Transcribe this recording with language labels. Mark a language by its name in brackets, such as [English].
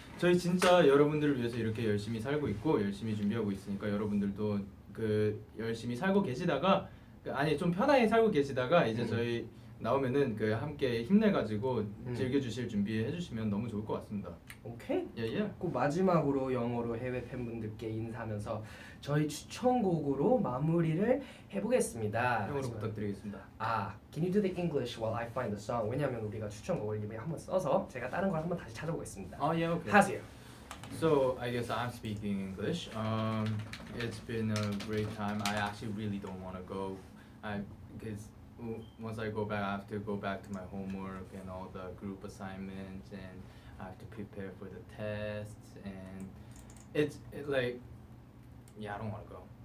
[Korean] 저희 진짜 여러분들을 위해서 이렇게 열심히 살고 있고 열심히 준비하고 있으니까 여러분들도 그 열심히 살고 계시다가 아니 좀 편하게 살고 계시다가 이제 저희 나오면은 그 함께 힘내가지고 즐겨주실 준비해 주시면 너무 좋을 것 같습니다. 오케이. 예. 꼭 마지막으로 영어로 해외 팬분들께 인사하면서 저희 추천곡으로 마무리를 해보겠습니다. 형으로 부탁드리겠습니다. [English] Can you do the English while I find the song? [Korean] 왜냐하면 우리가 추천곡을 이미 한번 써서 제가 다른 걸 한번 다시 찾아보겠습니다. [English] Yeah, okay. [Korean] 하세요. [English] So I guess I'm speaking English. It's been a great time. I actually really don't want to go. Because once I go back, I have to go back to my homework and all the group assignments, and I have to prepare for the tests, and it's like, yeah, I don't want to go.